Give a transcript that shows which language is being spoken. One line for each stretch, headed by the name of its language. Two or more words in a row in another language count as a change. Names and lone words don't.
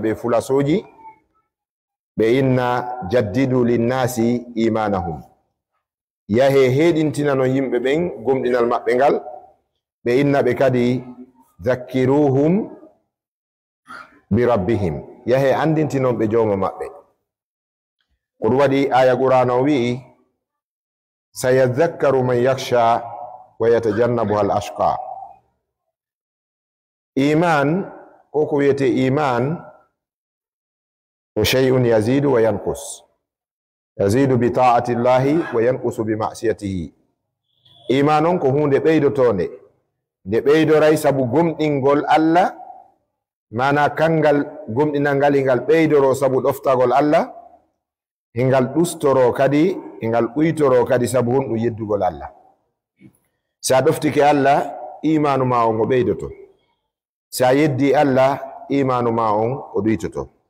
Fula: ɓe fulasoji ɓe inna
Arabic: جددوا للناس إيمانهم
Fula: yahe heɗintinano yimɓe ɓen gomɗinal maɓɓe ngal ɓe inna ɓe kadi
Arabic: ذكروهم بربهم
Fula: yahe andintinon ɓe jowma maɓɓe ko ɗum waɗi aya qur'ana o wi'i
Arabic: سيذكر من يخشى ويتجنبها الأشقى
Fula: iman ko ko wiyete iman o
Arabic: شيء يزيد وينقص يزيد بطاعة الله و ينقص بمعصيته
Fula: iman on ko hunde ɓeydotonde nde ɓeydoray sabu gomɗingol Allah mana kangal gomɗinal ngal hingal ɓeydoro sabu ɗoftagol Allah hingal ɗustoro kadi hingal ɓuytoro kadi sabu honɗum yeddugol Allah sa ɗoftike Allah imanu ma on o ɓeydoto sa yeddi Allah imanu ma on o ɗuytoto